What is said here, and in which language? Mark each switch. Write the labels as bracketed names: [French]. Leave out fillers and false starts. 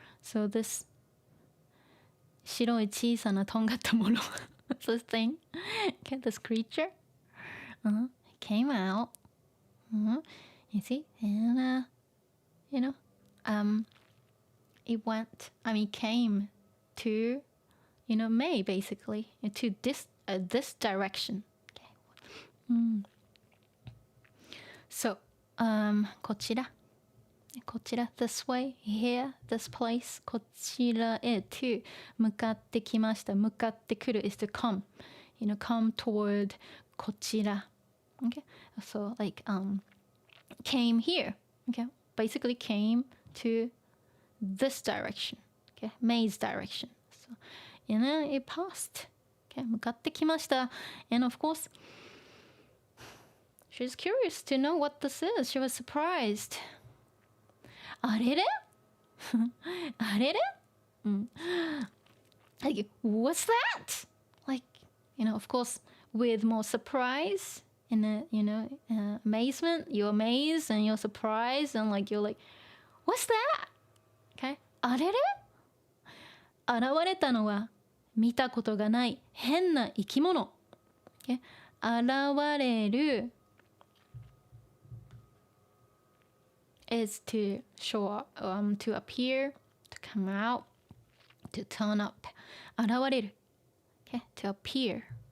[English] So this [Japanese] 白い小さなとんがったもの [English] this thing, okay, this creature came out. You see, and it came to, May basically, to this direction. Okay. So, こちら、this way, here, this place, [Japanese] こちらへ [English] to [Japanese] 向かってきました。 [English] 向かってくる is to come, come toward こちら。 Okay, so like came here. Okay, basically came to this direction. Okay, May's direction. So, it passed. [Japanese] Okay, 向かってきました。 [English] And of course, she's curious to know what this is. She was surprised. [Japanese] あれれあれれ [English] Like, what's that? Like, of course, with more surprise and, amazement. You're amazed and you're surprised and like, you're like, what's that? Okay? [Japanese] あれれ現れたのは見たことがない変な生き物。 [English] Okay? 現れるis to show up, to appear, to come out, to turn up. [Japanese] 現れる。Okay? To appear.